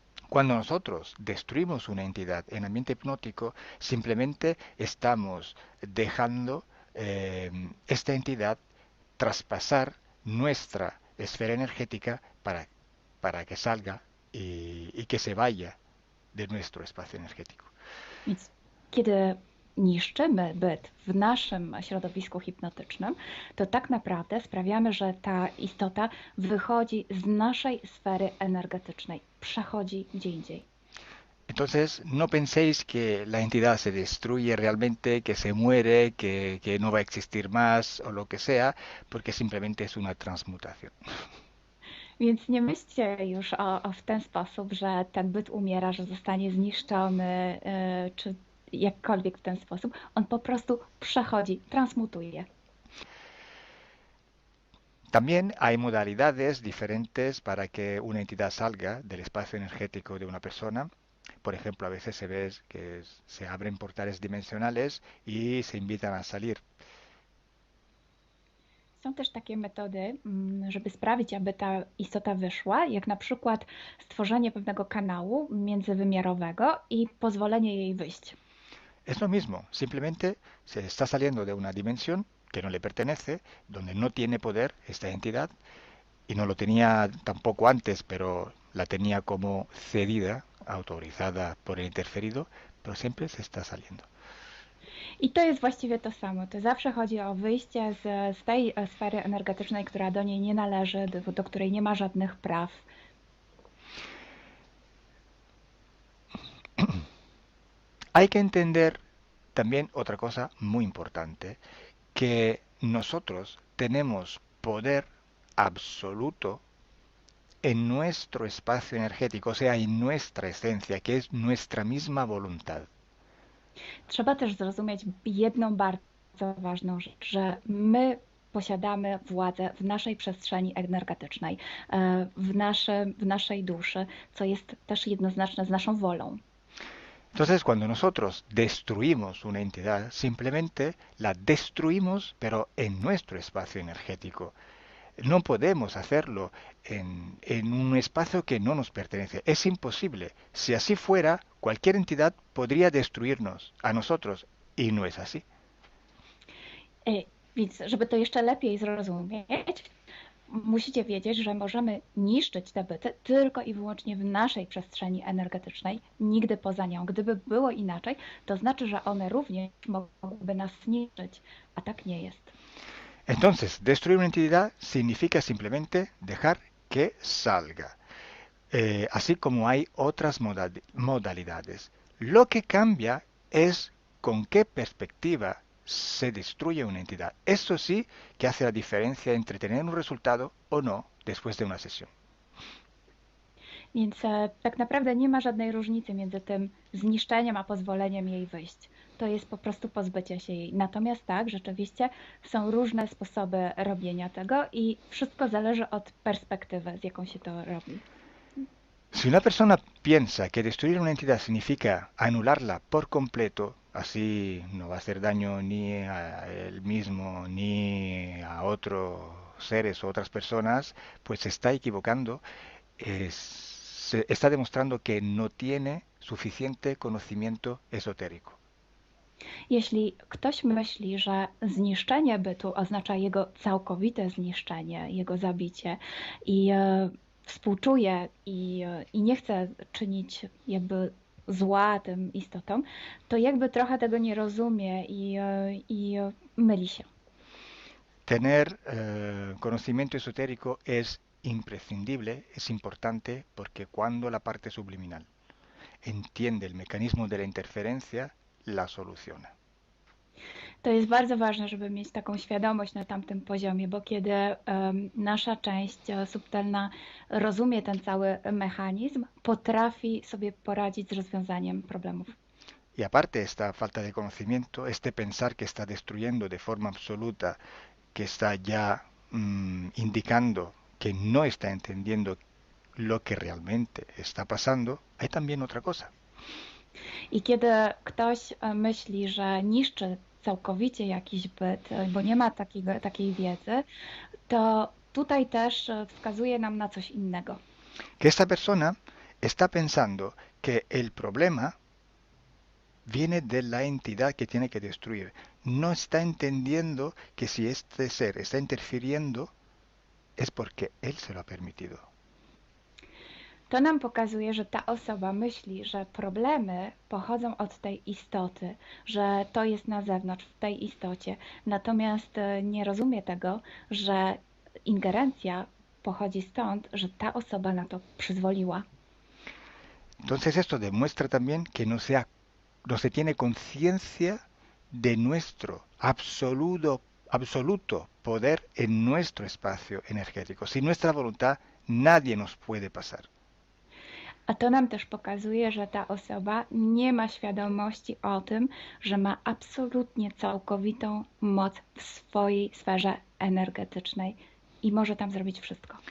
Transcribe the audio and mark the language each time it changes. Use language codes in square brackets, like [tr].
[es] Cuando nosotros destruimos una entidad en ambiente hipnótico, simplemente estamos dejando esta entidad traspasar nuestra esfera energética para que salga y que se vaya de nuestro espacio energético. [pl] Więc kiedy niszczymy byt w naszym środowisku hipnotycznym, to tak naprawdę sprawiamy, że ta istota wychodzi z naszej sfery energetycznej, przechodzi gdzie indziej. [es] Entonces, no penséis que la entidad se destruye realmente, que se muere, que no va a existir más o lo que sea, porque simplemente es una transmutación. [pl] Więc nie myślcie już w ten sposób, że ten byt umiera, że zostanie zniszczony, czy jakkolwiek w ten sposób. On po prostu przechodzi, transmutuje. [es] También hay modalidades diferentes para que una entidad salga del espacio energético de una persona. Por ejemplo, a veces se ve que se abren portales dimensionales y se invitan a salir. [pl] Są też takie metody, żeby sprawić, aby ta istota wyszła, jak na przykład stworzenie pewnego kanału międzywymiarowego i pozwolenie jej wyjść. [es] Es lo mismo, simplemente se está saliendo de una dimensión que no le pertenece, donde no tiene poder esta entidad, y no lo tenía tampoco antes, pero la tenía como cedida, autorizada por el interferido, pero siempre se está saliendo. [pl] I to jest właściwie to samo. To zawsze chodzi o wyjście z tej sfery energetycznej, która do niej nie należy, do której nie ma żadnych praw. [es] Hay que entender también otra cosa muy importante, que nosotros tenemos poder absoluto en nuestro espacio energético, o sea, en nuestra esencia, que es nuestra misma voluntad. [pl] Trzeba też zrozumieć jedną bardzo ważną rzecz, że my posiadamy władzę w naszej przestrzeni energetycznej, w naszej duszy, co jest też jednoznaczne z naszą wolą. [es] Entonces, cuando nosotros destruimos una entidad, simplemente la destruimos, pero en nuestro espacio energético. No podemos hacerlo en un espacio que no nos pertenece. Es imposible. Si así fuera, cualquier entidad podría destruirnos a nosotros, y no es así. [pl] Więc, żeby to jeszcze lepiej zrozumieć, musicie wiedzieć, że możemy niszczyć te byty tylko i wyłącznie w naszej przestrzeni energetycznej, nigdy poza nią. Gdyby było inaczej, to znaczy, że one również mogłyby nas niszczyć, a tak nie jest. [es] Entonces, destruir una entidad significa simplemente dejar que salga, así como hay otras modalidades. Lo que cambia es con qué perspectiva se destruye una entidad. Eso sí que hace la diferencia entre tener un resultado o no después de una sesión. [pl] Więc tak naprawdę nie ma żadnej różnicy między tym zniszczeniem a pozwoleniem jej wyjść. To jest po prostu pozbycie się jej. Natomiast tak, rzeczywiście są różne sposoby robienia tego i wszystko zależy od perspektywy, z jaką się to robi. [es] Si una persona piensa que destruir una entidad significa anularla por completo, así no va a hacer daño ni a él mismo ni a otros seres o otras personas, pues se está equivocando, se está demostrando que no tiene suficiente conocimiento esotérico. [pl] Jeśli ktoś myśli, że zniszczenie bytu oznacza jego całkowite zniszczenie, jego zabicie i współczuje i nie chce czynić jakby zła tym istotom, to jakby trochę tego nie rozumie i myli się. [es] Tener conocimiento esotérico es imprescindible, es importante, porque cuando la parte subliminal entiende el mecanismo de la interferencia, la soluciona. [pl] To jest bardzo ważne, żeby mieć taką świadomość na tamtym poziomie, bo kiedy nasza część subtelna rozumie ten cały mechanizm, potrafi sobie poradzić z rozwiązaniem problemów. [es] Y aparte esta falta de conocimiento, este pensar que está destruyendo de forma absoluta, que está ya indicando que no está entendiendo lo que realmente está pasando, hay también otra cosa. [pl] I kiedy ktoś myśli, że niszczy całkowicie jakiś byt, bo nie ma takiej wiedzy, to tutaj też wskazuje nam na coś innego. [es] Que esta persona está pensando que el problema viene de la entidad que tiene que destruir. No está entendiendo que si este ser está interfiriendo es porque él se lo ha permitido. [pl] To nam pokazuje, że ta osoba myśli, że problemy pochodzą od tej istoty, że to jest na zewnątrz, w tej istocie. Natomiast nie rozumie tego, że ingerencja pochodzi stąd, że ta osoba na to przyzwoliła. [es] Entonces esto demuestra también que no se tiene conciencia de nuestro absoluto poder en nuestro espacio energético. Sin nuestra voluntad nadie nos puede pasar. [pl] A to nam też pokazuje, że ta osoba nie ma świadomości o tym, że ma absolutnie całkowitą moc w swojej sferze energetycznej i może tam zrobić wszystko.